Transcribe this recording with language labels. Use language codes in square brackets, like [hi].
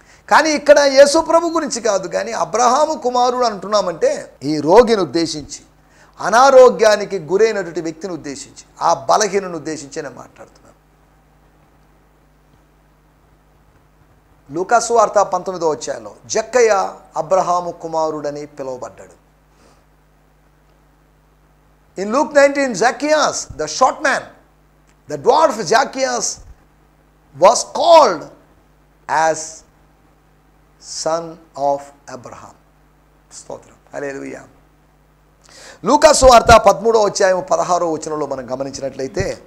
[te] కానీ ఇక్కడ యేసుప్రభు గురించి కాదు, కానీ అబ్రహాము కుమారుడు అంటున్నామంటే ఈ రోగిని ఉద్దేశించి, అనారోగ్యానికి గురైనటువంటి వ్యక్తిని ఉద్దేశించి, ఆ బలహీనను ఉద్దేశించి నేను మాట్లాడుతున్నాను. లూకా సువార్త 19వ అధ్యాయంలో జక్కయ్య అబ్రహాము కుమారుడని పిలువబడ్డాడు. [en] In Luke 19, Zacchaeus, the short man, the dwarf Zacchaeus, was called as son of Abraham. [te] స్తోత్రం హల్లెలూయా. లూకా సువార్త 13వ అధ్యాయం 16వ వచనంలో మనం గమనించినట్లయితే,